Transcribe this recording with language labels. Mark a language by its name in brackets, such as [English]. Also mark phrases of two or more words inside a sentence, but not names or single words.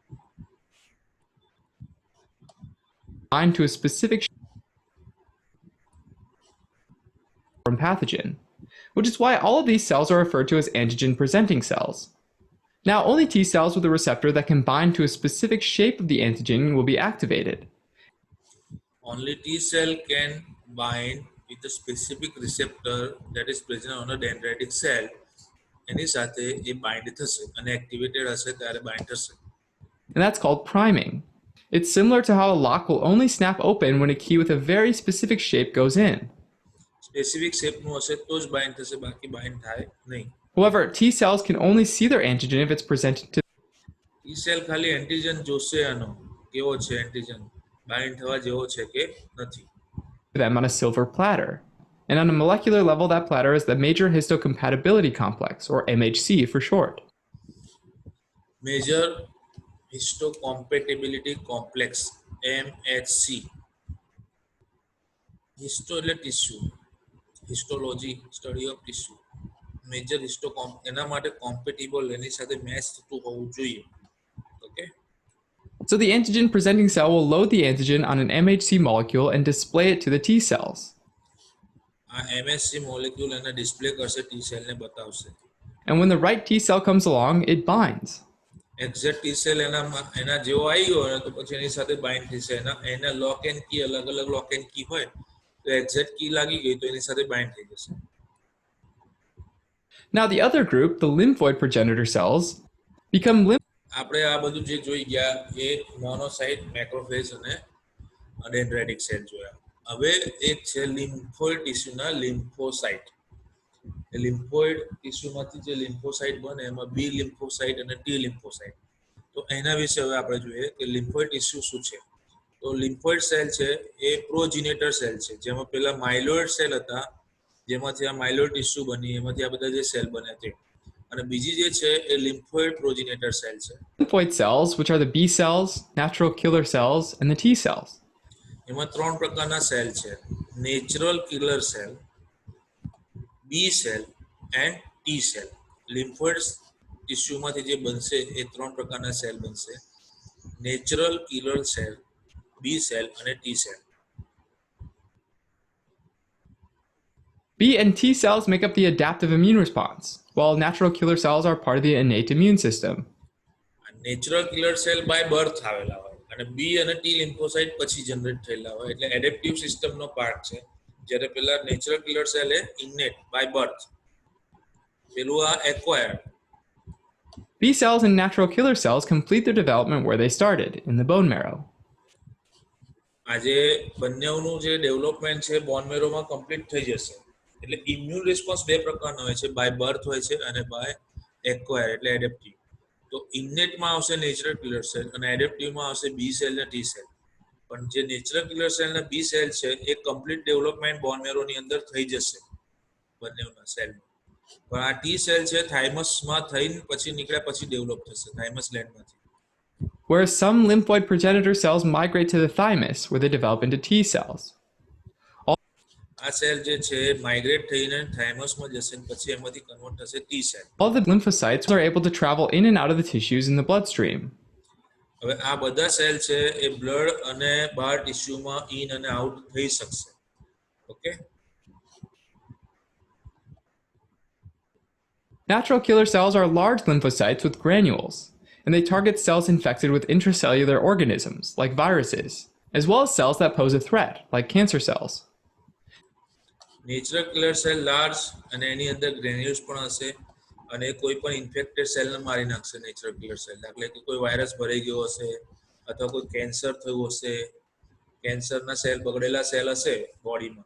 [English] Bind to a specific pathogen, which is why all of these cells are referred to as antigen presenting cells. Now, only T cells with a receptor that can bind to a specific shape of the antigen will be activated. Only T cell can bind with a specific receptor that is present on a dendritic cell. [Gujarati] એની સાથે એ બાઇન્ડ થશે અને એક્ટિવેટેડ હશે ત્યારે બાઇન્ડ થશે. [English] And that's called priming. It's similar to how a lock will only snap open when a key with a very specific shape goes in. [Gujarati] સ્પેસિફિક શેપનું હશે તો જ બાઇન્ડ થશે, બાકી બાઇન્ડ થાય નહીં. [English] However, T cells can only see their antigen if it's presented to [Gujarati] ટી સેલ ખાલી એન્ટીજન જોશે આનો કેવો છે, એન્ટીજન બાઇન્ડ થવા જેવો છે કે નથી. [English] them on a silver platter. And on a molecular level, that platter is the major histocompatibility complex, or MHC for short. Major histocompatibility complex, MHC. [Gujarati] Histo એટલે ટીસ્યુ, હિસ્ટોલોજી, [English] study of tissue. [Gujarati] મેજર એના માટે કોમ્પેટિબલ, એની સાથે મેચ થતું હોવું જોઈએ. ઓકે. [English] So the antigen presenting cell will load the antigen on an MHC molecule and display it to the T cells. [Gujarati] આ MHC મોલેક્યુલ એને ડિસ્પ્લે કરશે ટી સેલ ને બતાવશે. [English] And when the right T cell comes along, it binds. [Gujarati] એક્ઝેક્ટ ટી સેલ એના જેવો આવી ગયો તો પછી એની સાથે બાઇન્ડ થશે. એના [English] lock and key [Gujarati] અલગ અલગ [English] lock and key [Gujarati] હોય તો એક્ઝેક્ટ કી લાગી ગઈ તો એની સાથે બાઇન્ડ થઈ જશે. [English] Now the other group, the lymphoid progenitor cells, become [Gujarati] આપણે આ બધું જે જોઈ ગયા એ મોનોસાઇટ, મેક્રોફેજ અને ડેન્ડ્રાઇટિક સેલ જોયા. હવે એક છે લિમ્ફોઇડ ટીસ્યુના લિમ્ફોસાઇટ. લિમ્ફોઇડ ટીસ્યુમાંથી જે લિમ્ફોસાઇટ બને એમાં બી લિમ્ફોસાઇટ અને ટી લિમ્ફોસાઇટ. તો એના વિશે હવે આપણે જોઈએ કે લિમ્ફોઇડ ટીસ્યુ શું છે. તો લિમ્ફોઇડ સેલ છે એ પ્રોજિનેટર સેલ છે, જેમાં પેલા માઇલોઇડ સેલ હતા, જેમાંથી આ માઇલોઇડ ટીસ્યુ બની, એમાંથી આ બધા જે સેલ બન્યા તે. અને બીજી જે છે એ લિમ્ફોઇડ પ્રોજિનેટર સેલ છે. [English] lymphoid cells, which are the B cells, natural killer cells, and the T cells. [Gujarati] એમાં ત્રણ પ્રકારના સેલ છે: [English] natural killer cell, B cell and T cell. [Gujarati] લિમ્ફોઇડ ટીસ્યુમાંથી જે બનશે એ ત્રણ પ્રકારના સેલ બનશે: [English] natural killer cell, B cell [Gujarati] અને [English] T cell. B and T cells make up the adaptive immune response, while natural killer cells are part of the innate immune system. natural killer cell by birth [Gujarati] આવેલા હોય અને બી અને ટી લિમ્ફોસાઇટ પછી જનરેટ થયેલા હોય, એટલે એડેપ્ટિવ સિસ્ટમનો પાર્ટ છે. જ્યારે પેલા [English] natural killer cell [Gujarati] એ ઇનેટ [English] by birth, [Gujarati] પેલું આ એક્વાયર્ડ. [English] B cells and natural killer cells complete their development where they started, in the bone marrow. [Gujarati] આજે બંનેનું જે ડેવલપમેન્ટ છે બોન મેરોમાં કમ્પ્લીટ થઈ જશે. એટલે [English] immune response [Gujarati] બે પ્રકારનો હોય છે, [English] by birth [Gujarati] હોય છે અને [English] by acquire [Gujarati] એટલે એડેપ્ટિવ. તો ઇનેટમાં આવશે [English] natural killer cell [Gujarati] અને એડેપ્ટિવમાં આવશે બી સેલ ને ટી સેલ. પણ જે [English] natural killer cell [Gujarati] ને બી સેલ છે એ [English] complete development bone marrow [Gujarati] અંદર થઈ જશે બંનેના સેલમાં. પણ આ ટી સેલ છે થાઇમસમાં થઈને પછી નીકળ્યા પછી ડેવલપ થશે થાઇમસ ગ્લેન્ડમાંથી. [English] Whereas some lymphoid progenitor cells migrate to the thymus, where they develop into T cells. [Gujarati] આ સેલ જે છે માઇગ્રેટ થઈને થાઇમસમાં જશે અને પછી એમાંથી કન્વર્ટ થશે ટી સેલ. [English] All the lymphocytes are able to travel in and out of the tissues in the bloodstream. [Gujarati] હવે આ બધા સેલ છે એ બ્લડ અને બહાર ટિશ્યુમાં ઇન અને આઉટ થઈ શકશે. ઓકે. [English] Natural killer cells are large lymphocytes with granules, and they target cells infected with intracellular organisms, like viruses, as well as cells that pose a threat, like cancer cells. natural killer cell large [Gujarati] અને એની અંદર ગ્રેન્યુલ્સ પણ હશે અને કોઈ પણ ઇન્ફેક્ટેડ સેલને મારી નાખશે [English] natural killer cell. [Gujarati] દાખલા કે કોઈ વાયરસ ભરાઈ ગયો હશે અથવા કોઈ કેન્સર થયું હશે, કેન્સરના સેલ બગડેલા સેલ હશે બોડીમાં.